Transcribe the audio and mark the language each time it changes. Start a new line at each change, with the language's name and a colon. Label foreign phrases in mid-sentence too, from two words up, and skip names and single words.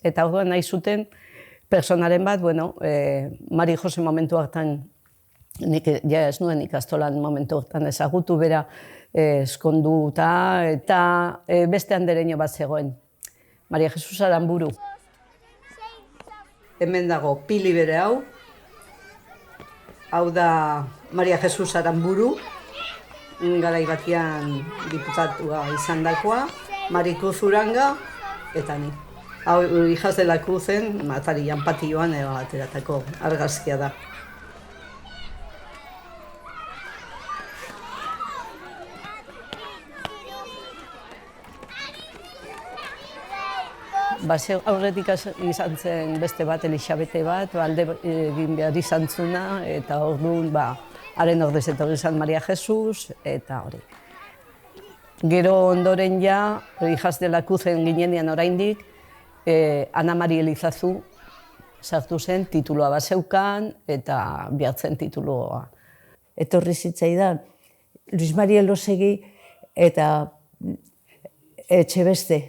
Basque: Eta orduan nahi zuten personaren bat, bueno, Mari Jose momentu hartan, nik ja ez nuen ikastolan momentu hartan ezagutu bera eskonduta, eta beste andereño bat zegoen, Maria Jesus Aranburu. Hemen dago pili bere hau da Maria Jesus Aranburu, garai batian diputatua izan dakoa, Marikruz Uranga, eta ni. Hau, Hijas de la Cruzen, Matarian patioan ateratako argazkia da. Aurretik izan zen beste bat, Elixabete bat, alde egin behar izan zuna, eta orduan, haren ordez etorri izan Maria Jesus, eta hori. Gero ondoren ja, Hijas de la Cruzen ginenean oraindik, Ana Mari Elizazu sartu zen, titulua bazeukan eta bihartzen titulua. Etorri zitzaidan, Luis Mari Elosegi eta Etxebeste.